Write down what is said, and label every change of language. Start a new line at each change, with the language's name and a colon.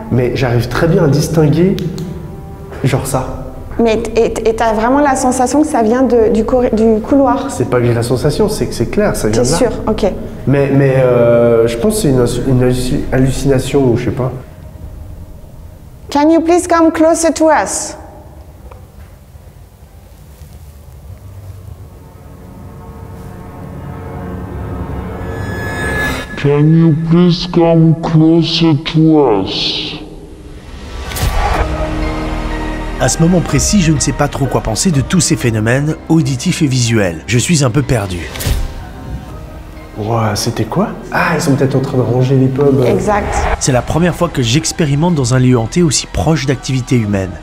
French: Mais j'arrive très bien à distinguer genre ça. Mais t'as vraiment la sensation que ça vient du couloir. C'est pas que j'ai la sensation, c'est que c'est clair, ça vient de là. T'es sûr, ok. Mais je pense que c'est une hallucination ou je sais pas.
English: Can you please come closer to us? Can you please come closer to us?
French: À ce moment précis, je ne sais pas trop quoi penser de tous ces phénomènes auditifs et visuels. Je suis un peu perdu. Ouah, c'était quoi? Ah, ils sont peut-être en train de ranger les pubs. Exact. C'est la première fois que j'expérimente dans un lieu hanté aussi proche d'activités humaines.